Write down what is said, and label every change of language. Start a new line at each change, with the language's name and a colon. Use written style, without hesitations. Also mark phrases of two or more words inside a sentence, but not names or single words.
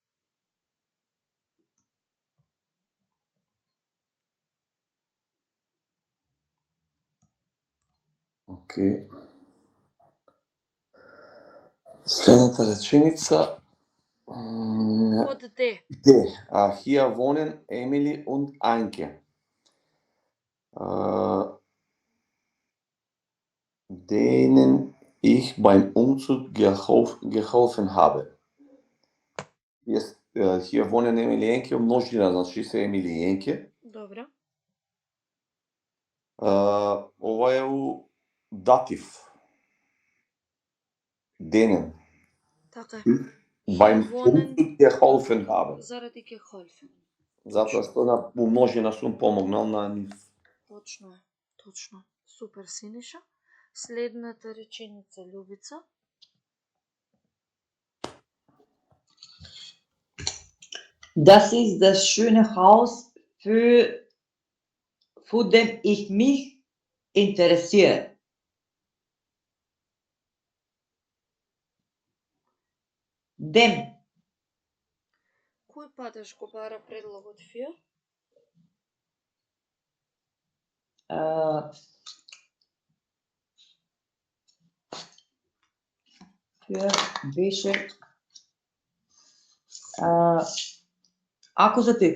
Macedonian: Океј. Следната реченица Од Д.
German: Hier wohnen Emily und Anke. Denen ich beim Umzug geholfen habe. Hier wohnen
Macedonian: Emily и Енке, множина, значи се Емили и Енке. Добро. Ова е у датив.
German: Денен.
Macedonian: Така е.
German: Beim wohnen Umzug geholfen habe.
Macedonian: Заради geholfen. Затоа што на умножена сум помогнал на нив. Точно е. Точно. Супер, Синиша. Следната реченица, Љубица.
German: Das ist das schöne Haus, für den ich mich interessiere. Dem.
Macedonian: Кој падеж го бара предлогот фија? Беше акузатив.